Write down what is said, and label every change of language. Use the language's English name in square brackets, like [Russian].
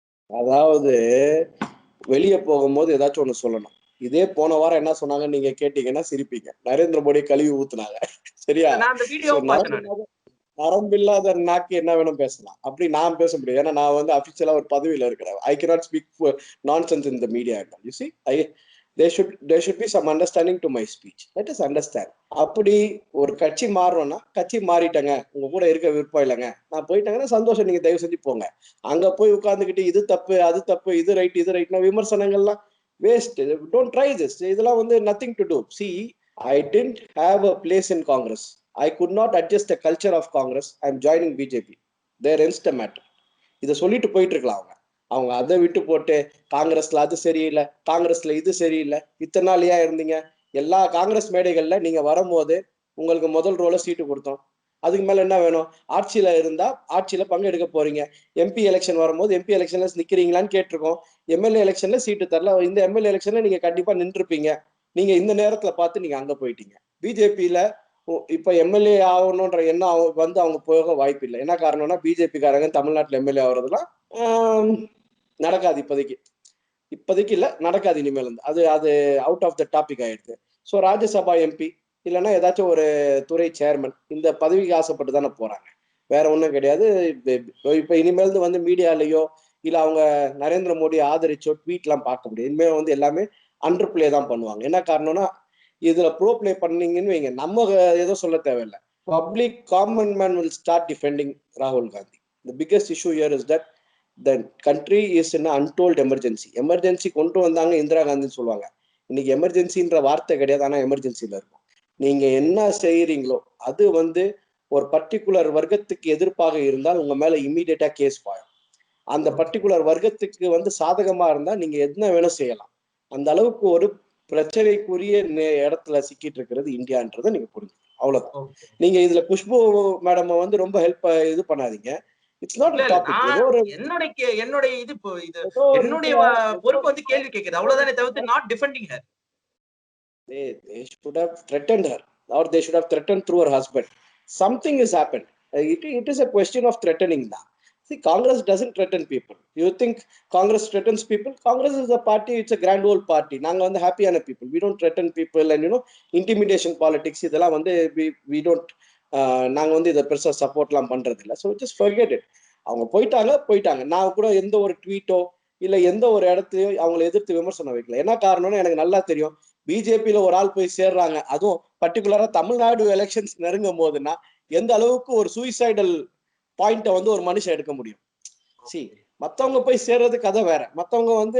[Tamil] அதாவது வெளியே போகும்போது ஏதாச்சும் ஒண்ணு சொல்லணும். இதே போன வாரம் என்ன சொன்னாங்கன்னு நீங்க கேட்டீங்கன்னா சிரிப்பீங்க. நரேந்திர மோடி கழுவி ஊத்துனாங்க. சரியா? நான் அந்த வீடியோ பார்த்தேன். நரம்பில்லாத நாக்கு என்ன வேணும் பேசலாம், அப்படி நான் பேச முடியும். ஏன்னா நான் அபிஷியலா ஒரு பதவியில இருக்கிறேன். [English] I cannot speak nonsense in the media. You see, there should be some understanding to my speech. Let us understand. [Tamil] அப்படி ஒரு கட்சி மாறுறோம்னா, கட்சி மாறிட்டங்க, உங்க கூட இருக்க விருப்பம் இல்லைங்க, நான் போயிட்டேங்கன்னா சந்தோஷம், நீங்க தயவு செஞ்சு போங்க. அங்க போய் உட்கார்ந்துக்கிட்டு இது தப்பு அது தப்பு, இது ரைட்னா விமர்சனங்கள்லாம் வேஸ்ட். [English] Don't try this. [Tamil] இதெல்லாம் [English] nothing to do. See, I didn't have a place in Congress. I could not adjust the culture of Congress. I am joining BJP. There ends the matter. [Tamil] இதை சொல்லிட்டு போயிட்டு இருக்கலாம். அவங்க அதை விட்டு போட்டு காங்கிரஸ்ல அது சரியில்லை, காங்கிரஸ்ல இது சரியில்லை, இத்தனை நாள் ஏன் இருந்தீங்க? எல்லா காங்கிரஸ் மேடைகள்ல நீங்க வரும்போது உங்களுக்கு முதல் ரோல சீட்டு கொடுத்தோம், அதுக்கு மேல என்ன வேணும்? ஆட்சியில இருந்தா ஆட்சியில பங்கெடுக்க போறீங்க. எம்பி எலெக்ஷன் வரும்போது எம்பி எலெக்ஷன்ல நிக்கிறீங்களான்னு கேட்டிருக்கோம். எம்எல்ஏ எலெக்ஷன்ல சீட்டு தரல. இந்த எம்எல்ஏ எலெக்ஷன்ல நீங்க கண்டிப்பா நின்றுப்பீங்க. நீங்க இந்த நேரத்துல பார்த்து நீங்க அங்க போயிட்டீங்க. பிஜேபியில இப்ப எம்எல்ஏ ஆகணும்ன்ற எண்ணம் அவங்க போக வாய்ப்பு இல்லை. என்ன காரணம்னா, பிஜேபி காரங்க தமிழ்நாட்டுல எம்எல்ஏ ஆகுறதுலாம் நடக்காது. இப்போதைக்கு இல்ல, நடக்காது இனிமேல். அது அது [English] out of the topic [Tamil] ஆயிடுது. ஸோ ராஜ்யசபா எம்பி இல்லைன்னா ஏதாச்சும் ஒரு துறை சேர்மன், இந்த பதவிக்கு ஆசைப்பட்டு தானே போறாங்க, வேற ஒன்றும் கிடையாது. இப்ப இனிமேல் மீடியாலேயோ இல்ல அவங்க நரேந்திர மோடி ஆதரிச்சோ ட்வீட்லாம் பார்க்க முடியாது. இனிமேல் எல்லாமே அண்டர் பிளே தான் பண்ணுவாங்க. என்ன காரணம்னா, இதுல ப்ரோ பிளே பண்ணீங்கன்னு வைங்க, நம்ம ஏதோ சொல்ல தேவையில்லை. [English] Public common man will start defending ராகுல் Gandhi. The biggest issue here is that the country is in an untold emergency. [Tamil] Emergency கொண்டு வந்தாங்க இந்திரா காந்தின்னு சொல்லுவாங்க. இன்னைக்கு எமர்ஜென்சின்ற வார்த்தை கிடையாது, ஆனா எமர்ஜென்சில இருக்கும். நீங்க என்ன செய்யறீங்களோ அது ஒரு பர்டிகுலர் வர்க்கத்துக்கு எதிர்ப்பாக இருந்தால் உங்க மேல இம்மீடியட்டா கேஸ் பாயும். அந்த பர்டிகுலர் வர்க்கத்துக்கு சாதகமா இருந்தா நீங்க என்ன வேணும் செய்யலாம். அந்த அளவுக்கு ஒரு பிரச்சனைக்குரிய இடத்துல சிக்கிட்டு இருக்கிறது இந்தியான்றதை நீங்க புரிஞ்சுக்கணும். அவ்வளவுதான். நீங்க இதுல குஷ்பு மேடம் ரொம்ப ஹெல்ப் இது பண்ணாதீங்க. [English] It's not a topic. [Tamil] என்னுடைய பொறுப்பு கேள்வி கேக்குது, அவ்வளவுதானே தவிர்த்து [English] not defending her. They should have threatened her, or they should have threatened through her husband. Something has happened. It is a question of threatening now. See, Congress doesn't threaten people. You think Congress threatens people? Congress is a party, it's a grand old party. Naanga happy ana people. We don't threaten people and intimidation politics. [Tamil] இதெல்லாம் [English] we don't [Tamil] நாங்க இதை பெருசா சப்போர்ட்லாம் பண்றது இல்லை. [English] So just forget it. [Tamil] அவங்க போயிட்டாங்க. நான் கூட எந்த ஒரு ட்வீட்டோ இல்ல எந்த ஒரு இடத்தையோ அவங்களை எதிர்த்து விமர்சனம் வைக்கல. என்ன காரணம்னு எனக்கு நல்லா தெரியும். பிஜேபியில ஒரு ஆள் போய் சேர்றாங்க, அதுவும் பர்டிகுலரா தமிழ்நாடு எலெக்ஷன்ஸ் நெருங்கும் போதுன்னா எந்த அளவுக்கு ஒரு சூசைடல் பாயிண்ட ஒரு மனுஷன் எடுக்க முடியும். சி, மத்தவங்க போய் சேர்றது கதை வேற. மத்தவங்க